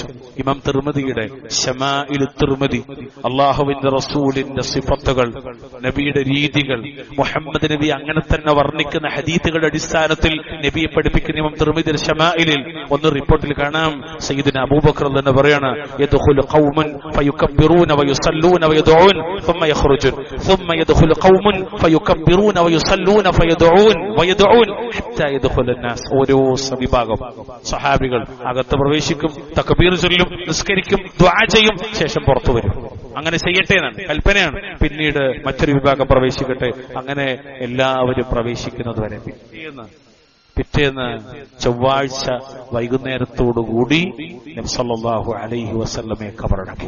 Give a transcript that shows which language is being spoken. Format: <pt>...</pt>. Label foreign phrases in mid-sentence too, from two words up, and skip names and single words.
<ml>ഇമാം തിർമിദിയുടെ ശമാഇൽ തിർമിദി അല്ലാഹുവിന്റെ റസൂലിന്റെ സിഫത്തുകൾ, നബിയുടെ രീതികൾ, മുഹമ്മദ് നബി അങ്ങനെ തന്നെ വർണ്ണിക്കുന്ന ഹദീസുകളുടെ അടിസ്ഥാനത്തിൽ നബിയെ പഠിപ്പിക്കുന്ന ഇമാം തിർമിദിയുടെ ശമാഇലിൽ ഒന്ന് റിപ്പോർട്ടിൽ കാണാം.</ml> <ar>സയ്യിദുന അബൂബക്കർ</ar> <ml>തന്നെ പറയാണ്,</ml> <ar>يدخل قوم فيكبرون ويصلون ويدعون ثم يخرجون ثم يدخل قوم فيكبرون ويصلون فيدعون ويدعون حتى يدخل الناس.</ar> <ml>ഓരോ വിഭാഗം സഹാബികൾ അകത്ത് പ്രവേശിക്കും, തക്ബീർ ചൊല്ലും, നിസ്കരിക്കും, ദുആ ചെയ്യും, ശേഷം പുറത്തു വരും. അങ്ങനെ ചെയ്യട്ടെ എന്നാണ് കൽപ്പനയാണ്. പിന്നീട് മറ്റൊരു വിഭാഗം പ്രവേശിക്കട്ടെ. അങ്ങനെ എല്ലാവരും പ്രവേശിക്കുന്നത് വരെ. പിറ്റേന്ന് ചൊവ്വാഴ്ച വൈകുന്നേരത്തോടുകൂടി നബി</ml> <ar>صلى الله عليه وسلم</ar> <ml>ഖബറടക്കി.</ml>